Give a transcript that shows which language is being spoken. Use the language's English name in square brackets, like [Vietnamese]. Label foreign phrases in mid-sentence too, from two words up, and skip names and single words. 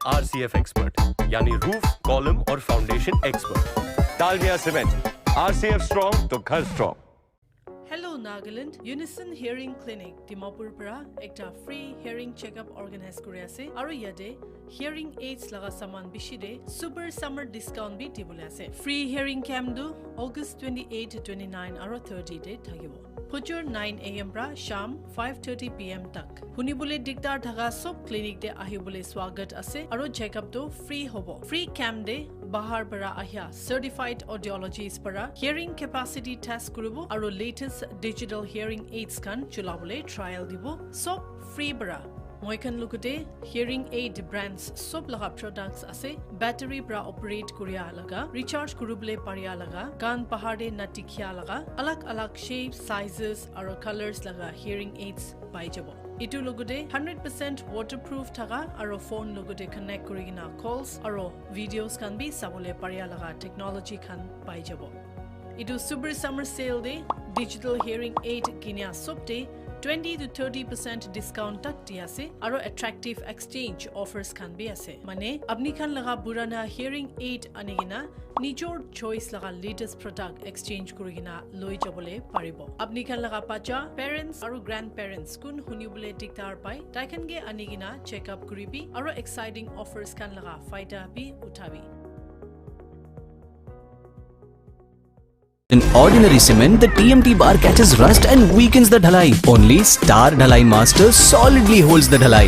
[Hindi] RCF एक्सपर्ट यानी [English] roof column [Hindi] और [English] foundation expert [Hindi] डालमिया सीमेंट RCF स्ट्रॉन्ग तो घर स्ट्रॉन्ग [English] Hello Nagaland, Unison Hearing Clinic, [Naga Pidgin] Dimapur para ekta [English] free hearing checkup organize [Naga Pidgin] kuri ase aru yate [English] hearing aids [Naga Pidgin] laga saman bishi de [English] super summer discount [Naga Pidgin] bi dibole ase. [English] Free hearing camp [Naga Pidgin] du August 28 to 29 aru 30 de thakibo. Phujur 9 am pra sham 5:30 pm tak. Hunibole diktar thaga sob clinic de ahibole swagat ase aru checkup tu free hobo. [English] Free camp [Naga Pidgin] de bahar para ahya [English] certified audiologists [Naga Pidgin] para [English] hearing capacity test [Naga Pidgin] kuribo aru [English] latest digital hearing aids [Naga Pidgin] kan chulabole trial dibo sob free para moikan lukute [English] hearing aid brands [Naga Pidgin] sob laga products ase battery pra operate kuriya laga recharge kurubole pariya laga gan pahade natikhya laga alag [English] shapes sizes [Naga Pidgin] aru colors laga [English] hearing aids [Naga Pidgin] pai jabo itu logote 100% waterproof thaga aru phone logote connect kurigina calls aru videos kan bi sabole pariya laga technology kan pai jabo Itu [English] super summer sale day, digital hearing aid [Naga Pidgin] kinya sob day, 20 to 30% discount tak diya ase aro [English] attractive exchange offers [Naga Pidgin] kan bi ase. Mane apni khan laga burana hearing aid anigina nijor choice laga [English] latest product exchange [Naga Pidgin] kurigina loi jabole paribo. Apni khan laga pacha parents aro grandparents kun hunibole diktar pai taikan ge anigina [English] check up [Naga Pidgin] kuribi aro [English] exciting offers [Naga Pidgin] kan laga faida bi uthabi. [English] In ordinary cement, the TMT bar catches rust and weakens the dhalai. Only Star Dhalai Master solidly holds the dhalai.